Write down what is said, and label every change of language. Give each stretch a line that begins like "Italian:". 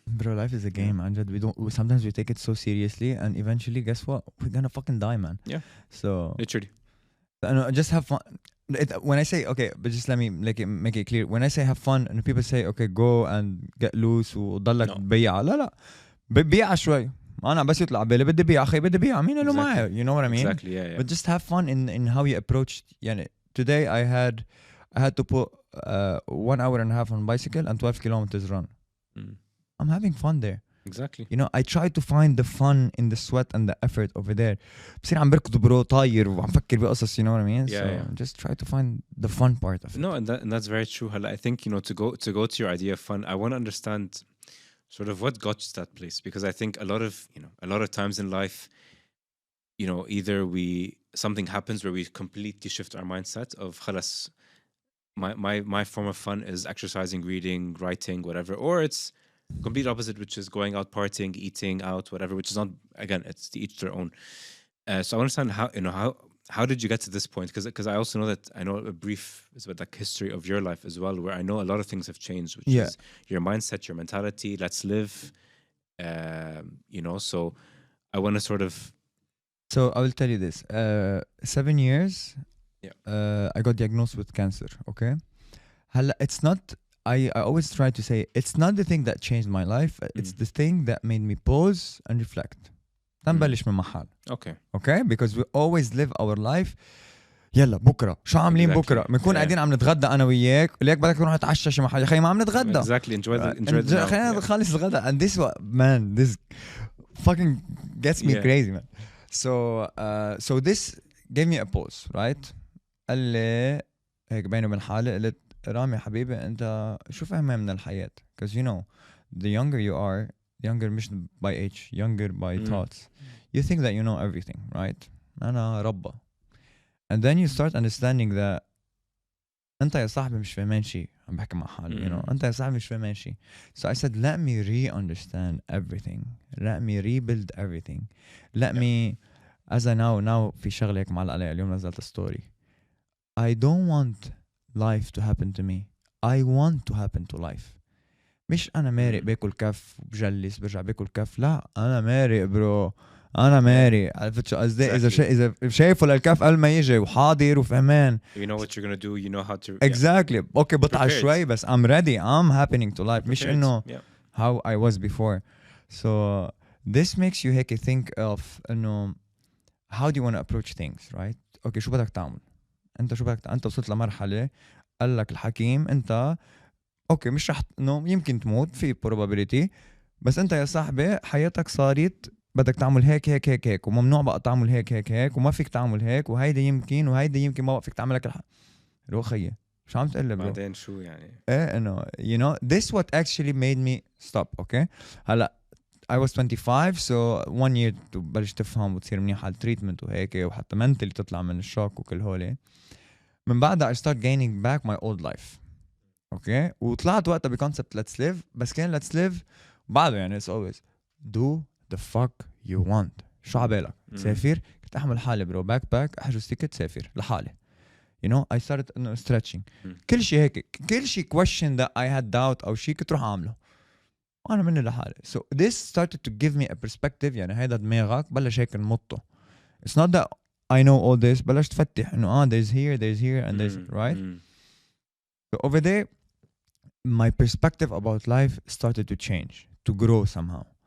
English: Bro, life is a game, Amjad. Sometimes we take it so seriously, and eventually, guess what? We're gonna fucking die, man. Yeah. So literally, just have fun. When I say okay, but just let me make it clear. When I say have fun, and people say okay, go and get loose
Arabic: وضلك بيع. لا ببيع شوي. أنا بس يطلع بالي بدي بيع أخي بدي بيع مين اللي معي.
English: You know what I mean? Exactly. Yeah. But just have fun in how you approach. يعني today I had to put 1 hour and a half on bicycle and 12 kilometers run. I'm having fun there. Exactly. You know, I try to find the fun in the sweat and the effort over there.
Arabic: بصير عم بركض برو طاير وعم فكر بقصص,
English: you know what I mean? Just try to find the fun part of it. No, and that's very true. I think, to go to your idea of fun, I want to understand sort of what got you to that place, because I think a lot of times in life, either something happens where we completely shift our mindset of خلاص, my form of fun is exercising, reading, writing, whatever, or it's complete opposite, which is going out partying, eating out, whatever, which is not, again, it's to each their own. So I understand how did you get to this point, because I also know that I know a brief is about the history of your life as well, where I know a lot of things have changed, which is your mindset, your mentality, let's live, so I want to sort of. So I will tell you this, 7 years I got diagnosed with cancer. Okay, it's not, I always try to say it's not the thing that changed my life, it's the thing that made me pause and reflect.
Arabic: تنبلش من محل.
English: Okay, because we always live our life
Arabic: يلا بكره شو عاملين بكره بنكون قاعدين عم نتغدى انا وياك ليك بدك نروح نتعشى شي محل يا اخي ما عم نتغدى.
English: Exactly. enjoy the
Arabic: خلينا نخلص الغداء.
English: And this man, this fucking gets me crazy, man. So this gave me a pause, right?
Arabic: قال لي هيك بيني وبين حالي قلت رامي حبيبي انت شو فاهمه من الحياة,
English: because the younger you are, younger مش by age, younger by thoughts, you think that you know everything, right?
Arabic: أنا ربا.
English: And then you start understanding that
Arabic: أنت يا صاحبي مش فاهمان شي. عم بحكي مع حالي, أنت يا صاحبي مش فاهمان شي.
English: So I said, let me re-understand everything. Let me rebuild everything. Let me, as I now
Arabic: في شغلة هيك معلق عليها اليوم نزلت ستوري.
English: I don't want life to happen to me. I want to happen to life.
Arabic: مش أنا مارق باكل كف بجلس برجع باكل كف. لا أنا مارق برو. أنا ماري عرفت شو قصدي. إذا شايفه للكف قبل ما يجي وحاضر وفهمان.
English: You know what you're gonna do. You know how to. Exactly. Okay,
Arabic: بطلع شوي بس
English: I'm ready. I'm happening to life.
Arabic: مش إنه
English: how I was before. So this makes you هيك think of إنه how do you want to approach things, right?
Arabic: Okay, شو بدك تعمل؟ أنت شو بدك أنت وصلت لمرحلة قال لك الحكيم أنت okay مش رح إنه يمكن تموت في probability, بس أنت يا صاحبي حياتك صارت بدك تعمل هيك هيك هيك هيك وممنوع بقى تعمل هيك هيك هيك وما فيك تعمل هيك وهيدا يمكن وهيدا يمكن ما فيك تعمل لك رو خيي شو عم تقول لي برو بعدين شو يعني
English: انه this what actually made me stop.
Arabic: okay هلا
English: I was 25 so 1 year
Arabic: تبلش تفهم وتصير منيح على التريتمنت وهيك وحتى منتلي تطلع من الشوك وكل هولي. من بعدها
English: I start gaining back my old life. okay
Arabic: وطلعت وقتها بكونسبت
English: let's live, بس كان let's live بعده يعني it's always do the fuck you want.
Arabic: شو عبالك تسافر؟ كنت احمل حالي برو باك احجز تيكت سافر لحالي.
English: I started stretching.
Arabic: كل شيء هيك كل شيء
English: question that I had doubt
Arabic: او شيء كنت روح اعمله وانا مني لحالي.
English: so this started to give me a perspective.
Arabic: يعني هيدا دماغك بلش هيك نمطه.
English: it's not that I know all this.
Arabic: بلش تفتح انه
English: there's here and there's right. so over there my perspective about life started to change, to grow somehow.